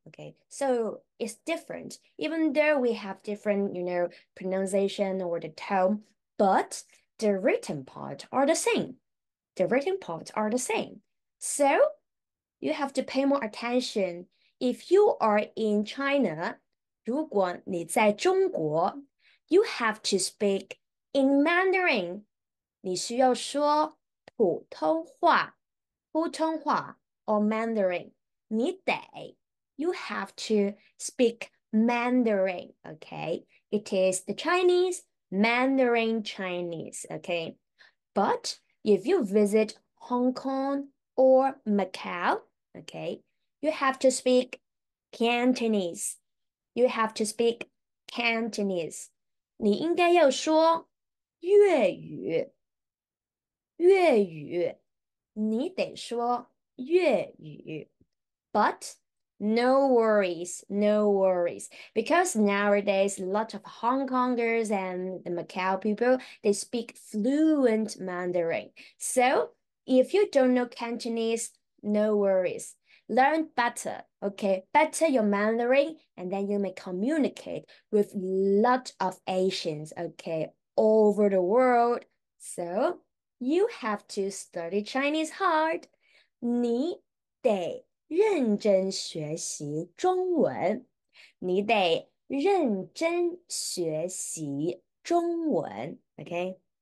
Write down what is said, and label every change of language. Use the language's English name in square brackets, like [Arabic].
[English] Okay, so it's different. Even though we have different, pronunciation or the tone, but the written part are the same. The written parts are the same. So you have to pay more attention. If you are in China, [Chinese] 如果你在中国, [English] you have to speak in Mandarin. [Chinese] 你需要说普通话,普通话 [English] or Mandarin. [Chinese] 你得 [English] you have to speak Mandarin, okay? It is the Chinese, Mandarin Chinese, okay? But if you visit Hong Kong or Macau, okay, you have to speak Cantonese. You have to speak Cantonese. [Chinese] 你应该要说粤语，粤语，你得说粤语。 [English] But no worries, no worries. Because nowadays, a lot of Hong Kongers and the Macau people, they speak fluent Mandarin. So if you don't know Cantonese, no worries. Learn better, okay? Better your Mandarin, and then you may communicate with a lot of Asians, okay, all over the world. So you have to study Chinese hard. [Chinese] 你得认真学习中文，你得认真学习中文，okay?